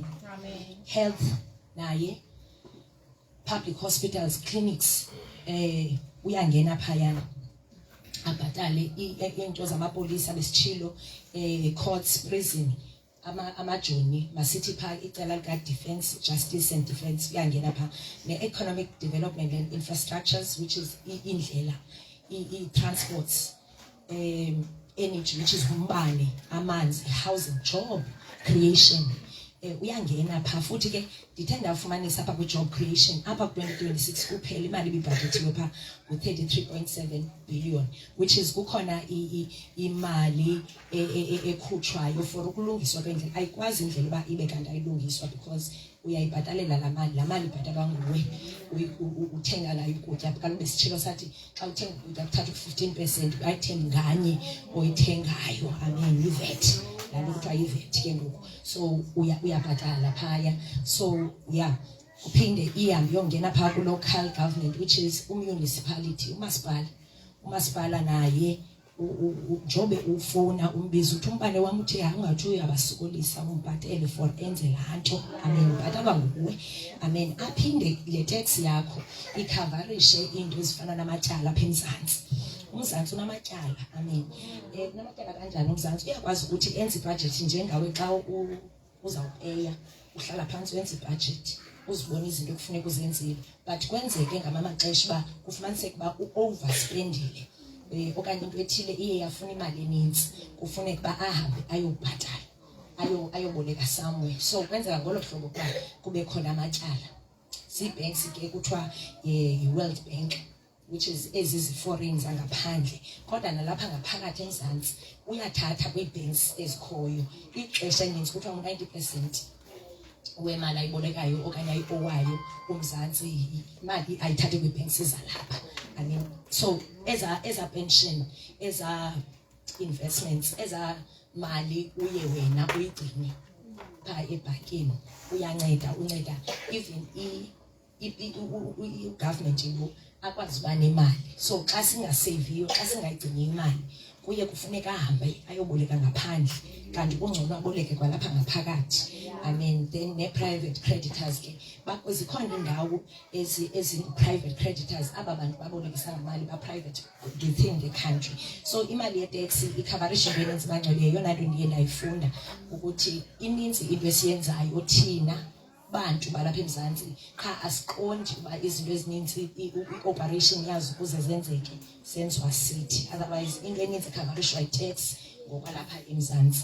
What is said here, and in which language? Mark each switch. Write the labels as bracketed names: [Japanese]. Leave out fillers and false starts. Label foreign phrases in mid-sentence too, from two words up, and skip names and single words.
[Xhosa] Health naye, [English] public hospitals, clinics, [Xhosa] uyangena phayana abhatale into zamapolisa besitshilo, courts, prison, amajoni masithi pha icala lika-defense, [English] justice and defense [Xhosa] uyangena pha. [English] Ne-economic development and infrastructures, which is [Xhosa] indlela, i-transports, [English] energy, which is [Xhosa] umbane, amanzi, [English] housing, job creation. [Xhosa] Uyangena pha. Futhi ke ndithe ndafumanisa apha [English] kwi-job creation [Xhosa] apha ku-2026 kuphela imali ibibhajetiwe pha ngu-33.7 billion, [English] which is [Xhosa] kukhona imali ekhutshwayo for ukulungiswa kwendlela. Ayikwazi indlela uba ibe kanti ayilungiswa because uyayibhatalela laa mali ibhatalwa nguwe. Uthenga ngayo ukutya, kaloku besitshilo sathi xa uthenga ukutya kuthatha u-15% ayithembi nganye oyithengayo. Amen. I-VAT, laa nto kuthiwa yi-VAT ke ngoku. So uyabhatala phaya. [English] So yeah, [Xhosa] uphinde ihambe yongena phaa ku-local government, [English] which is [Xhosa] umunicipality, umasipala naye njobe ufona umbiza uthi umbane wami uthe ungathi uyabasokolisa umbhatele for enze laa nto. Amen. Ubhatalwa nguwe. Amen. Aphinde le tax yakho ikhavarishe into ezifana namatyala apha eMzantsi. UMzantsi unamatyala. Amen. Unamatyala kanjani uMzantsi? Uyakwazi ukuthi enze ibhajethi njengawe xa uzawupeya uhlala phantsi wenze ibhajethi uzibona izinto ekufuneka uzenzile, but kwenzeke ngamamaxesha uba kufumaniseke uba u-overspendile okanye into ethile iye yafuna imali eninzi, kufuneka uba ahambe ayobhatala, ayoboleka somewhere. So kwenzeka ngolo hlobo ukuba kube khona amatyala. Zii-banks ke kuthiwa yi-World Bank, [English] which is [Xhosa] ezi-foreign zangaphandle, kodwa nalapha ngaphakathi eMzantsi uyathatha kwii-banks ezikhoyo. Ixesha elinintsi kuthiwa u-90% wemali ayibolekayo okanye ayipowayo uMzantsi imali ayithathe kwi-bank sizalapha. [English] I mean, so as a pension, as a investments, as a [Xhosa] mali uye wena uyigcine pha ebhankini uyanceda even i-government yiwo akwazi uba nemali. So xa singaseviyo, xa singayigcini imali kuye kufuneka ahambe ayoboleka ngaphandle, kanti kungcono aboleke kwalapha ngaphakathi. [English] I mean, then [Xhosa] ne-private creditors ke zikhona indawo [English] ezi-private creditors [Xhosa] aba bantu babolekisa ngamali ba-private [English] within the country. [Xhosa] So imali yeteksi ikhavarisha into eninzi Mangcwele, yeyona nto ndiye ndayifunda ukuthi ininzi into esiyenzayo thina bantu balapha eMzantsi qha asiqondi uba izinto ezininzi i-operation yazo ukuze zenzeke senziwa sithi, otherwise into eninzi ikhavarishwa yi-tax ngokwalapha eMzantsi.